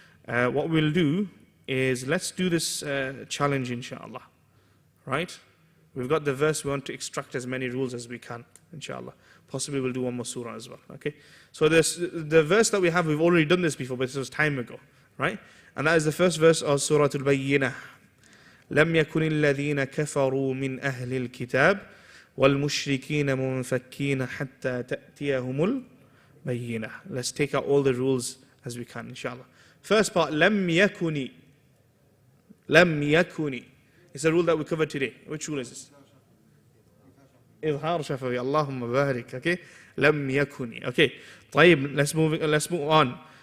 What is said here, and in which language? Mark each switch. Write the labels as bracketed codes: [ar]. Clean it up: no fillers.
[en] What we'll do is let's do this challenge, inshallah. Right? We've got the verse, we want to extract as many rules as we can, inshallah. Possibly we'll do one more surah as well, okay? So the verse that we have, we've already done this before, but this was time ago, right? And that is the first verse of Surah Al-Bayyinah. [ar] لم يكن الذين كفروا من أهل الكتاب والمشركين منفكين حتى تأتيهم البينة. [en] Let's take out all the rules as we can, inshallah. First part, [ar] لم يكن. لم يكن. [en] It's a rule that we covered today. Which rule is this? إظهار شفوي. [ar] اللهم بارك. [en] Okay. [ar] لم يكن. [en] Okay. طيب, let's move on.